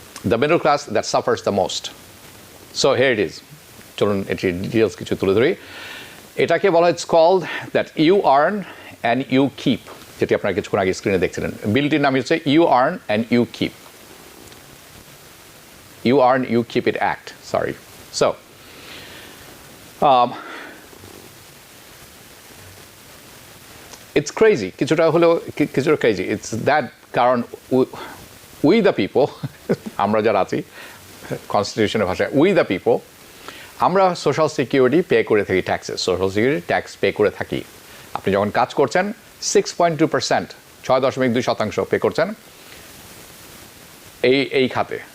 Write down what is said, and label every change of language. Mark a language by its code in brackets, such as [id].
[en] The middle class that suffers the most. So here it is. [bn] চলুন এটি details কিছু তুলে ধরি। এটাকে বলা হয়, [en] It's called that you earn and you keep. [bn] যেটি আপনারা কিছুক্ষণ আগে স্ক্রিনে দেখছিলেন। বিলটির নাম হচ্ছে you earn and you keep, you earn you keep it act, sorry. [en] so it's crazy, [bn] কিছুটা [en] crazy. It's that [bn] কারণ we the people, আমরা যারা আছি কনস্টিটিউশনের ভাষায় we the people, আমরা সোশ্যাল সিকিউরিটি পে করে থাকি, taxes, social security tax pay করে থাকি। আপনি যখন কাজ করছেন 6.2%, 6.2% পে করছেন এই খাতে।